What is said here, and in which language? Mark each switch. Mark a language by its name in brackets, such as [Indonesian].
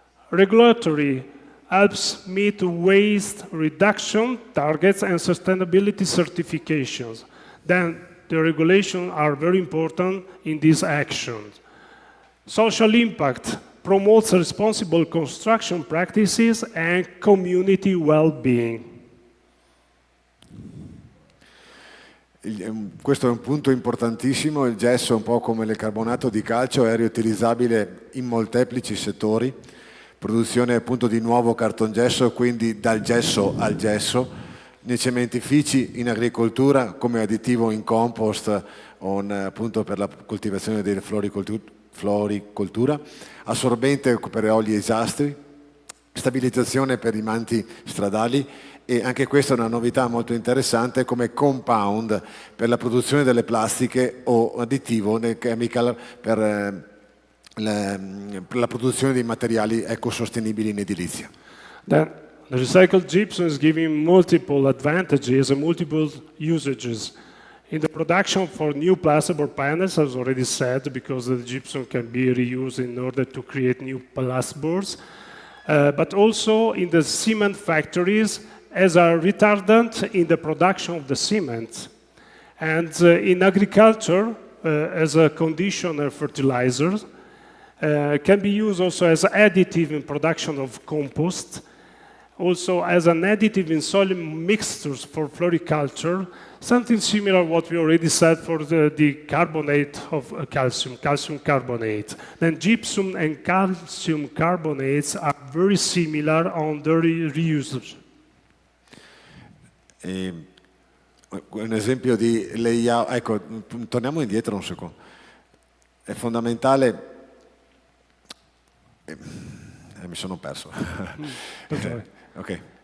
[English] Regulatory helps meet waste reduction targets and sustainability certifications. Then the regulations are very important in these actions. Social impact promotes responsible construction practices and community well-being. [Italian] Questo è un punto importantissimo, il gesso, un po' come il carbonato di calcio, è riutilizzabile in molteplici settori, produzione appunto di nuovo cartongesso, quindi dal gesso al gesso, nei cementifici, in agricoltura come additivo in compost o appunto per la coltivazione delle floricoltura, assorbente per oli esastri, stabilizzazione per i manti stradali e anche questa è una novità molto interessante come compound per la produzione delle plastiche o additivo nel chemical per la produzione di materiali ecosostenibili in edilizia. [English] Then The recycled gypsum is giving multiple advantages and multiple usages. In the production for new plasterboard panels, as already said, because the gypsum can be reused in order to create new plasterboards, but also in the cement factories as a retardant in the production of the cement. And in agriculture, as a conditioner fertilizer, can be used also as additive in production of compost, also as an additive in soil mixtures for floriculture, something similar to what we already said for the carbonate of calcium, calcium carbonate. Then gypsum and calcium carbonates are very similar on their reuse. [Italian] Un esempio di layout, ecco, torniamo indietro un secondo. È fondamentale. Mi sono perso. Ok.